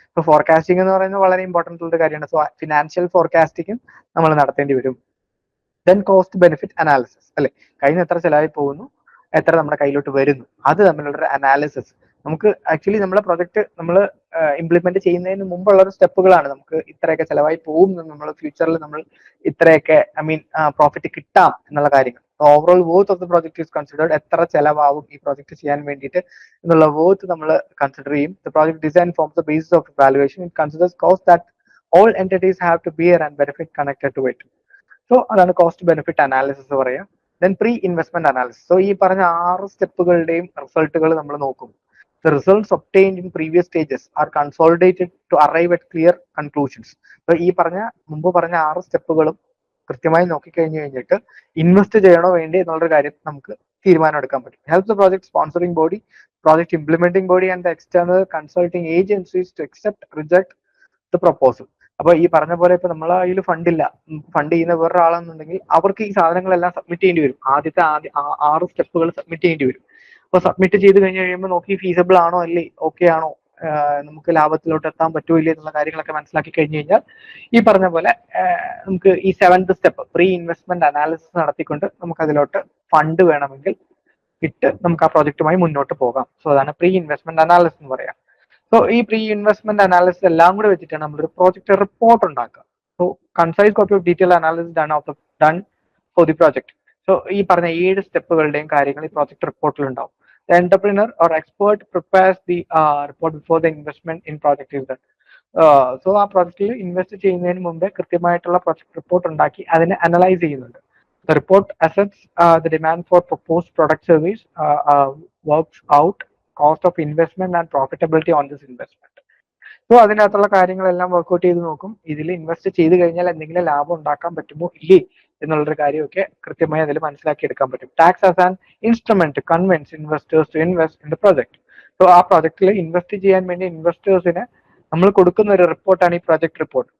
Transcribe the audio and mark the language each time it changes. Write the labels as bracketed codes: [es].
[ml] So forecasting എന്ന് പറയുന്നത് വളരെ ഇമ്പോർട്ടൻ്റ് ഉള്ള കാര്യമാണ്. സോ ഫിനാൻഷ്യൽ ഫോർകാസ്റ്റിംഗും നമ്മൾ നടത്തേണ്ടി വരും. ദെൻ കോസ്റ്റ് ബെനിഫിറ്റ് അനാലിസിസ് അല്ലെ, കയ്യിൽ നിന്ന് എത്ര ചെലവായി പോകുന്നു, എത്ര നമ്മുടെ കയ്യിലോട്ട് വരുന്നു, അത് തമ്മിലുള്ള അനാലിസിസ്. നമുക്ക് ആക്ച്വലി നമ്മുടെ പ്രൊജക്ട് നമ്മൾ ഇംപ്ലിമെന്റ് ചെയ്യുന്നതിന് മുമ്പുള്ള ഒരു സ്റ്റെപ്പുകളാണ്. നമുക്ക് ഇത്രയൊക്കെ ചെലവായി പോകും, നമ്മൾ ഫ്യൂച്ചറിൽ നമ്മൾ ഇത്രയൊക്കെ പ്രോഫിറ്റ് കിട്ടാം എന്നുള്ള കാര്യങ്ങൾ. [en] overall worth of the project is considered, [ml] എത്ര ചെലവാകും ഈ പ്രോജക്ട് ചെയ്യാൻ വേണ്ടിയിട്ട് എന്നുള്ള വർത്ത് നമ്മൾ കൺസിഡർ ചെയ്യും. [en] The project design forms the basis of valuation. It considers cost that all entities have to bear and benefit connected to it. [ml] So അതാണ് cost benefit analysis പറയാം. Then pre investment analysis. So ഈ പറഞ്ഞ 6 സ്റ്റെപ്പുകളുടെയും റിസൾട്ടുകൾ നമ്മൾ നോക്കും. [en] The results obtained in previous stages are consolidated to arrive at clear conclusions. [ml] So ഈ മുമ്പ് പറഞ്ഞ 6 സ്റ്റെപ്പുകളും കൃത്യമായി നോക്കിക്കഴിഞ്ഞു കഴിഞ്ഞിട്ട് ഇൻവെസ്റ്റ് ചെയ്യണോ വേണ്ടി എന്നുള്ളൊരു കാര്യം നമുക്ക് തീരുമാനം എടുക്കാൻ പറ്റും. [en] Help the project sponsoring body, project implementing body and the external consulting agencies to accept reject the proposal. [ml] അപ്പൊ ഈ പറഞ്ഞ പോലെ ഇപ്പൊ നമ്മളെ കയ്യിൽ ഫണ്ടില്ല, ഫണ്ട് ചെയ്യുന്ന വേറൊരാളെന്നുണ്ടെങ്കിൽ അവർക്ക് ഈ സാധനങ്ങളെല്ലാം സബ്മിറ്റ് ചെയ്യേണ്ടി വരും. ആദ്യത്തെ 6 സ്റ്റെപ്പുകൾ സബ്മിറ്റ് ചെയ്യേണ്ടി വരും. അപ്പൊ സബ്മിറ്റ് ചെയ്ത് കഴിഞ്ഞ് കഴിയുമ്പോൾ നോക്കി ഫീസിബിൾ ആണോ അല്ലേ, ഓക്കെ ആണോ, നമുക്ക് ലാഭത്തിലോട്ട് എത്താൻ പറ്റുമോ ഇല്ലേ എന്നുള്ള കാര്യങ്ങളൊക്കെ മനസ്സിലാക്കി കഴിഞ്ഞ് കഴിഞ്ഞാൽ ഈ പറഞ്ഞ പോലെ നമുക്ക് ഈ 7th step pre investment analysis നടത്തിക്കൊണ്ട് നമുക്ക് അതിലോട്ട് ഫണ്ട് വേണമെങ്കിൽ ഇട്ട് നമുക്ക് ആ പ്രോജക്റ്റുമായി മുന്നോട്ട് പോകാം. സോ അതാണ് പ്രീ ഇൻവെസ്റ്റ്മെന്റ് അനാലിസിസ് എന്ന് പറയാം. സോ ഈ പ്രീ ഇൻവെസ്റ്റ്മെന്റ് അനാലിസിസ് എല്ലാം കൂടെ വെച്ചിട്ടാണ് നമ്മളൊരു പ്രോജക്റ്റ് റിപ്പോർട്ട് ഉണ്ടാക്കുക. [en] So concise copy of detail analysis done for the project. [ml] So ഈ പറഞ്ഞ 7 സ്റ്റെപ്പുകളുടെയും കാര്യങ്ങൾ ഈ പ്രോജക്റ്റ് റിപ്പോർട്ടിൽ ഉണ്ടാവും. [en] The entrepreneur or expert prepares the report before the investment in project is done. [ml] So ആ പ്രോജക്റ്റിൽ ഇൻവെസ്റ്റ് ചെയ്യുന്നതിന് മുമ്പേ കൃത്യമായിട്ടുള്ള പ്രോജക്റ്റ് റിപ്പോർട്ട് ഉണ്ടാക്കി അതിനെ അനലൈസ് ചെയ്യുന്നുണ്ട്. [en] The report assesses the demand for proposed product service, works out cost of investment and profitability on this investment. [ml] So അതിനകത്തുള്ള കാര്യങ്ങളെല്ലാം വർക്ക്ഔട്ട് ചെയ്ത് നോക്കും. ഇതിൽ ഇൻവെസ്റ്റ് ചെയ്ത് കഴിഞ്ഞാൽ എന്തെങ്കിലും ലാഭം ഉണ്ടാക്കാൻ പറ്റുമോ ഇല്ലേ എന്നുള്ളൊരു കാര്യമൊക്കെ കൃത്യമായി അതിൽ മനസ്സിലാക്കി എടുക്കാൻ പറ്റും. [en] Tax as an instrument to convince investors to invest in the project. [ml] So ആ പ്രോജക്റ്റിൽ ഇൻവെസ്റ്റ് ചെയ്യാൻ വേണ്ടി ഇൻവെസ്റ്റേഴ്സിന് നമ്മൾ കൊടുക്കുന്ന ഒരു റിപ്പോർട്ടാണ് ഈ പ്രോജക്ട് റിപ്പോർട്ട്.